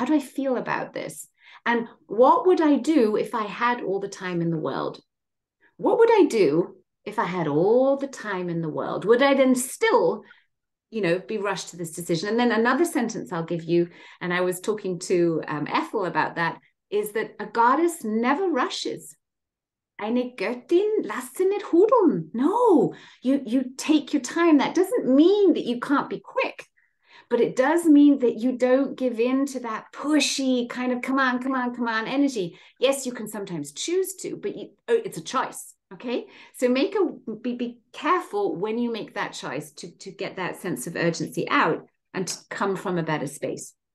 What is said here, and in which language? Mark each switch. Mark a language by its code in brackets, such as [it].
[en] How do I feel about this? And what would I do if I had all the time in the world? What would I do if I had all the time in the world? Would I then still, you know, be rushed to this decision? And then another sentence I'll give you, and I was talking to Ethel about that, is that a goddess never rushes. [de] Eine Göttin lässt sie nicht hudeln. [en] No, you take your time. That doesn't mean that you can't be quick. But it does mean that you don't give in to that pushy kind of come on energy. Yes, you can sometimes choose to, but it's a choice, okay? So be careful when you make that choice to get that sense of urgency out and to come from a better space.